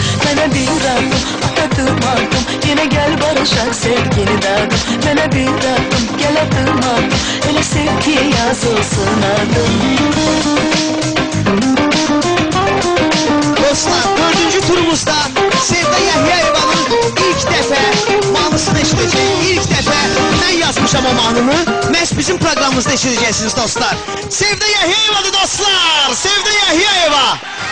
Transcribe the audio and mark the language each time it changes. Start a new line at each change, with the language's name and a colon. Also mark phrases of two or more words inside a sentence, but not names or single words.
Azerbaijani: Bana bir adım, yine gel barışak sevgini derdim. Bana bir adım, gel adım, ele sevgi yazılsın adım. Dostlar, 4. turumuzda Sevda Yahyayeva'nın ilk dəfə mahnısını eşidəcək. İlk dəfə mən yazmışam o mahnını. Məhz bizim proqramımızda eşidəcəksiniz dostlar. Sevda Yahyayevadır dostlar. Sevda Yahyayeva.